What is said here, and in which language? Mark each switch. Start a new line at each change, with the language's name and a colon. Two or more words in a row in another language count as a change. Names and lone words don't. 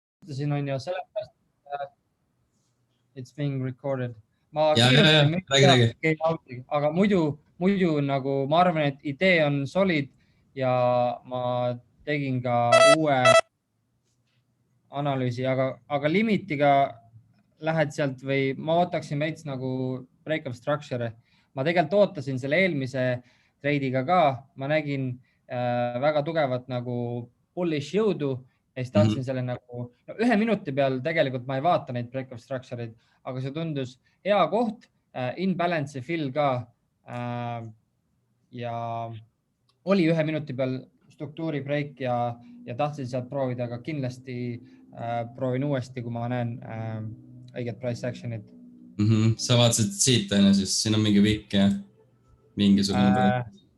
Estonian: alustasin, on ju, sellepärast
English: it's being recorded.
Estonian: Ma Ja, kiirustasin, räägi. aga muidu nagu ma arvan, et idee on solid ja ma tegin ka uue analüüsi, aga limitiga lähed sealt või ma ootaksin veits nagu
English: break-up structure.
Estonian: Ma tegelikult ootasin selle eelmise treidiga ka, ma nägin väga tugevat nagu bullish jõudu ja siis tahtsin selle nagu 1 minuti peal, tegelikult ma ei vaata neid
English: break-up structure'id,
Estonian: aga see tundus hea koht,
English: in-balance fill
Estonian: ka ja oli 1 minuti peal struktuuri break ja tahtsin sealt proovida, aga kindlasti proovin uuesti, kui ma näen õiget
English: price action'it.
Estonian: Sa vaatasid siit, on ju, siis siin on mingi vikk ja mingisugune projekt.